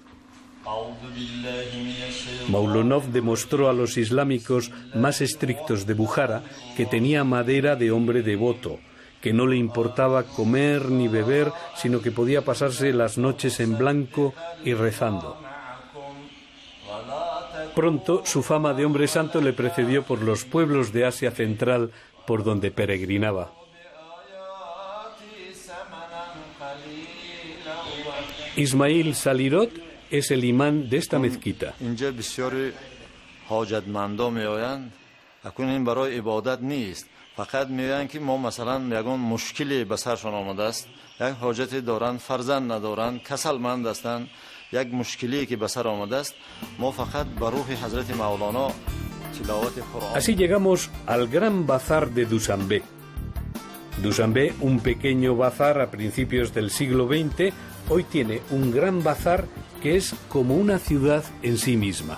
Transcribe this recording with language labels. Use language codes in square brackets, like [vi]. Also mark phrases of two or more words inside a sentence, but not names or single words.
[es] Maulonov demostró a los islámicos más estrictos de Bujara que tenía madera de hombre devoto, que no le importaba comer ni beber, sino que podía pasarse las noches en blanco y rezando. Pronto su fama de hombre santo le precedió por los pueblos de Asia Central por donde peregrinaba. Ismail Salirot es el imán de esta mezquita. [tg] فقط میگن که ما مثلا یگان مشکلی به سرشان آمده است، یک حاجتی دارند، فرزند ندارند، کسلمند هستند، یک مشکلی که به سر آمده است، ما فقط به روح حضرت مولانا تلاوت قرآن. [es] Así llegamos al gran bazar de Dushanbe. Dushanbe, un pequeño bazar a principios del siglo XX, hoy tiene un gran bazar que es como una ciudad en sí misma.